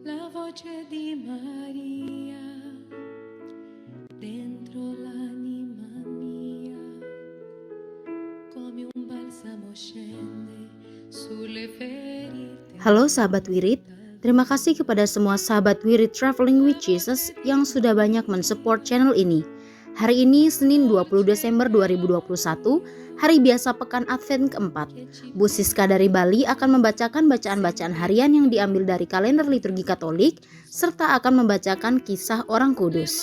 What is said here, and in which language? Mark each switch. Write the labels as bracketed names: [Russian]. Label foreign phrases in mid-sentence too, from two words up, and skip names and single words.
[Italian] voce di Maria dentro l'anima mia, come un balsamo scende sulle ferite. [Indonesian] Halo sahabat Wirid, terima kasih kepada semua sahabat Wirid Traveling with Jesus yang sudah banyak mensupport channel ini. Hari ini Senin 20 Desember 2021, hari biasa pekan Advent keempat. Bu Siska dari Bali akan membacakan bacaan-bacaan harian yang diambil dari kalender liturgi Katolik, serta akan membacakan kisah orang kudus.